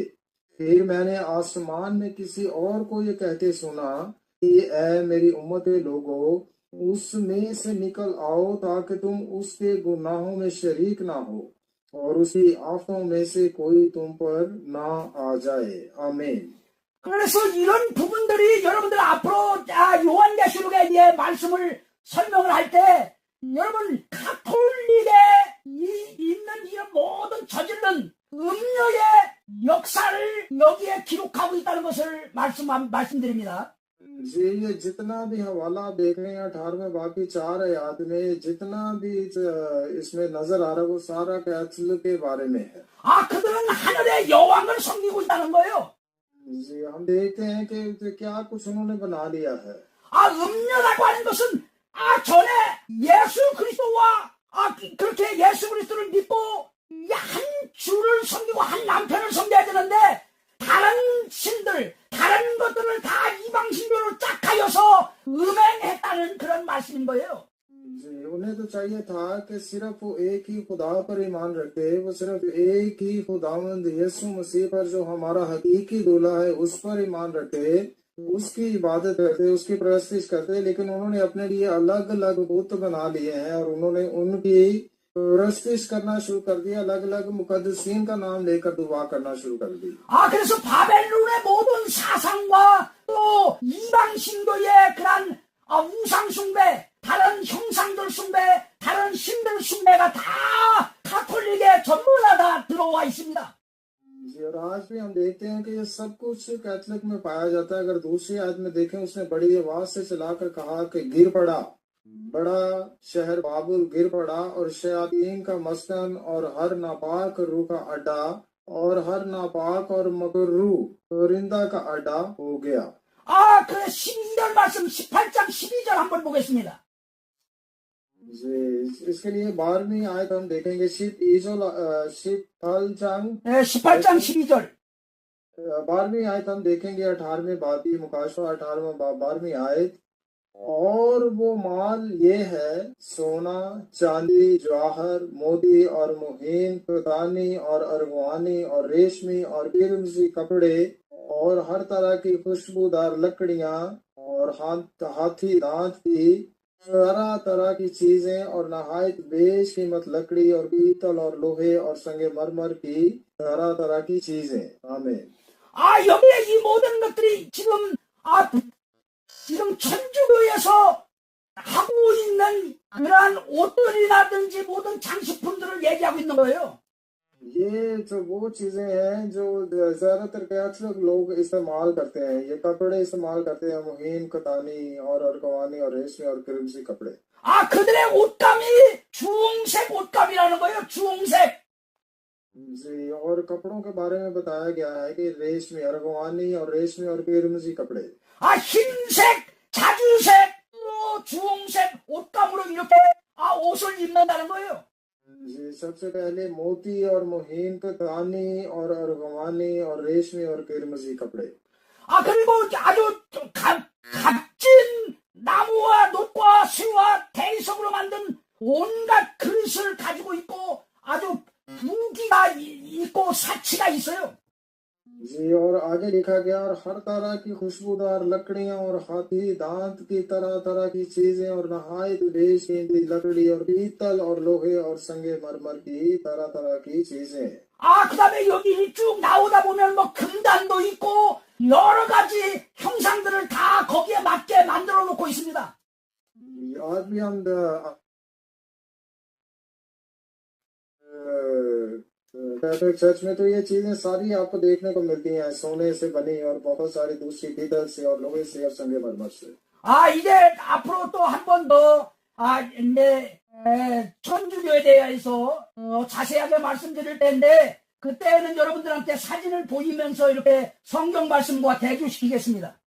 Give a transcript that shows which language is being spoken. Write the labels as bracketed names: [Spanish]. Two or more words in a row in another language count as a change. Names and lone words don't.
[Urdu] پھر میں نے آسمان میں کسی اور کو یہ کہتے سنا کہ اے میری امت کے لوگوں، اس میں سے نکل آؤ تاکہ تم اس کے گناہوں میں شریک نہ ہو اور اس کی آفتوں میں سے کوئی تم پر نہ آ جائے. आमीन। [Korean] 그래서 이런 부분들이 여러분들 앞으로 요한계시록에 대해 말씀을 설명을 할 때 여러분 가톨릭에 있는 이런 모든 저질른 음녀의 역사를 여기에 기록하고 있다는 것을 말씀드립니다. [Urdu] جی، یہ جتنا بھی حوالہ آپ دیکھ رہے ہیں 18ویں باب کی 4 آیت میں، جتنا بھی اس میں نظر آ رہا ہے وہ سارا کیتھولک کے بارے میں ہے. [Korean] 아, 그들은 하늘의 여왕을 섬기고 있다는 거예요. [Urdu] جی، ہم دیکھتے ہیں کہ کیا کچھ انہوں نے بنا لیا ہے. [Korean] 아, 음녀라고 하는 것은 전에 예수 그리스도와 그렇게 예수 그리스도를 믿고 한 주를 섬기고 한 남편을 섬겨야 되는데 다른 신들, 다른 것들을 다 이방 신교로 짝하여서 음행했다는 그런 말씀인 거예요. [Urdu] جی، انہیں تو چاہیے تھا کہ صرف وہ ایک ہی خدا پر ایمان رکھتے، وہ صرف ایک ہی خداوند یسوع مسیح پر جو ہمارا حقیقی دولہا ہے اس پر ایمان رکھتے، اس کی عبادت کرتے، اس کی پرستش کرتے، لیکن انہوں نے اپنے لیے الگ الگ بت بنا لیے ہیں اور انہوں نے ان کی پرستش کرنا شروع کر دیا، الگ الگ مقدسین کا نام لے کر دعا کرنا شروع کر دی. [Korean] 그래서 바벨론의 모든 사상과 또 이방 신도의 그런 우상 숭배, 다른 형상들 숭배, 다른 신들 숭배가 다 가톨릭에 전부 다 들어와 있습니다. [Urdu] جی، اور آج بھی ہم دیکھتے ہیں کہ یہ سب کچھ کیتھولک میں پایا جاتا ہے. اگر دوسری آیت میں دیکھیں، اس نے بڑی آواز سے چلا کر کہا کہ گر پڑا، بڑا شہر بابل گر پڑا، اور شیاطین کا مسکن اور ہر ناپاک روح کا اڈا اور ہر ناپاک اور مکروہ پرندہ کا اڈا ہو گیا. [Korean] 그 12절 말씀 18장 12절 한번 보겠습니다. [Urdu] جی، اس کے لیے 12ویں آیت ہم دیکھیں گے. [Korean] 18장 12절. [Urdu] 12ویں آیت ہم دیکھیں گے 18ویں باب کی مکاشفہ 18واں باب 12ویں آیت. اور وہ مال یہ ہے سونا، چاندی، جواہر، موتی اور مہین، پردانی اور ارغوانی اور ریشمی اور قرمزی کپڑے اور ہر طرح کی خوشبودار لکڑیاں اور ہاتھی دانت کی طرح طرح کی چیزیں اور نہایت بیش قیمت لکڑی اور پیتل اور لوہے اور سنگ مرمر کی طرح طرح کی چیزیں. आमीन। [Korean] 여기에 이 모든 것들이 지금 천주교에서 하고 있는 그러한 옷들이라든지 모든 장식품들을 얘기하고 있는 거예요. [Urdu] یہ جو وہ چیزیں ہیں جو زیادہ تر کیتھولک لوگ استعمال کرتے ہیں، یہ کپڑے استعمال کرتے ہیں، مہین، کتانی اور ارغوانی اور ریشمی اور کرمسی کپڑے. [Korean] 그들의 옷감이 주홍색 옷감이라는 거예요. 주홍색. [Urdu] جی، اور کپڑوں کے بارے میں بتایا گیا ہے کہ ریشمی، ارغوانی اور ریشمی اور کرمسی کپڑے. [Korean] 흰색, 자주색, 또 주홍색 옷감으로 이렇게 옷을 입는다는 거예요. [Urdu] جی، سب سے پہلے موتی اور مہین، کتانی اور ارغوانی اور ریشمی اور کرمسی کپڑے. [Korean] 그리고 아주 값진 나무와 놋과 쇠와 대리석으로 만든 온갖 그릇을 가지고 있고 아주 무기가 있고 사치가 있어요. [Urdu] جی، اور آگے لکھا گیا، اور ہر طرح کی خوشبودار لکڑیاں اور ہاتھی دانت کی طرح طرح کی چیزیں اور نہایت بیش قیمتی لکڑی اور پیتل اور لوہے اور سنگ مرمر کی طرح طرح کی چیزیں. [Korean] 그다음에 여기 쭉 나오다 보면 뭐 금단도 있고 여러 가지 형상들을 다 거기에 맞게 만들어 놓고 있습니다. [Urdu] آج بھی ہم [English] Catholic church [Urdu] میں تو یہ چیزیں ساری آپ کو دیکھنے کو ملتی ہیں، سونے سے بنی اور بہت ساری دوسری پیتل سے اور لوہے سے اور سنگ مرمر سے. [Korean] 이제 앞으로 또 한 번 더 이제 천주교에 대해서 자세하게 말씀드릴 텐데 그때는 여러분들한테 사진을 보이면서 이렇게 성경 말씀과 대조시키겠습니다.